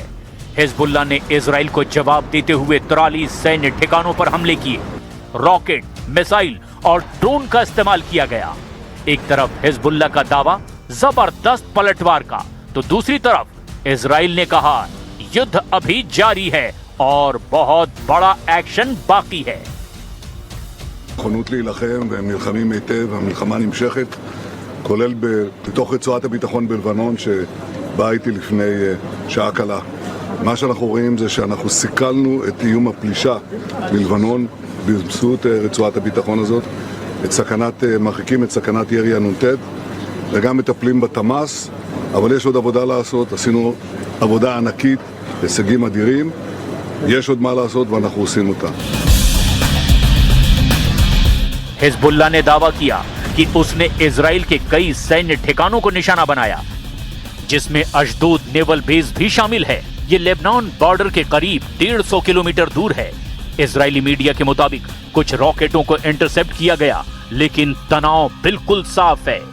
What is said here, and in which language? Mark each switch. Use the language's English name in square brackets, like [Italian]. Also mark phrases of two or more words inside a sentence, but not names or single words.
[Hindi] हिजबुल्ला ने इजराइल को जवाब देते हुए 43 सैन्य ठिकानों पर हमले किए। रॉकेट, मिसाइल और ड्रोन का इस्तेमाल किया गया। एक तरफ हिजबुल्ला का दावा जबरदस्त पलटवार का, तो दूसरी तरफ इजराइल ने कहा युद्ध अभी जारी है और बहुत बड़ा एक्शन बाकी है। [Hebrew] נכונות להילחם והם נלחמים היטב, המלחמה נמשכת, כולל בתוך רצועת הביטחון בלבנון שבאה איתי לפני שעה קלה. מה שאנחנו רואים זה שאנחנו סיכלנו את איום הפלישה בלבנון באמצעות רצועת הביטחון הזאת, מרחיקים את סכנת ירי הנ"ט וגם מטפלים בתמ"ס, אבל יש עוד עבודה לעשות, עשינו עבודה ענקית, הישגים אדירים, יש עוד מה לעשות ואנחנו עושים אותה. [Hindi] हिजबुल्ला ने दावा किया कि उसने इजराइल के कई सैन्य ठिकानों को निशाना बनाया, जिसमें अशदोद नेवल बेस भी शामिल है। ये लेबनान बॉर्डर के करीब 150 किलोमीटर दूर है। इजरायली मीडिया के मुताबिक कुछ रॉकेटों को इंटरसेप्ट किया गया, लेकिन तनाव बिल्कुल साफ है।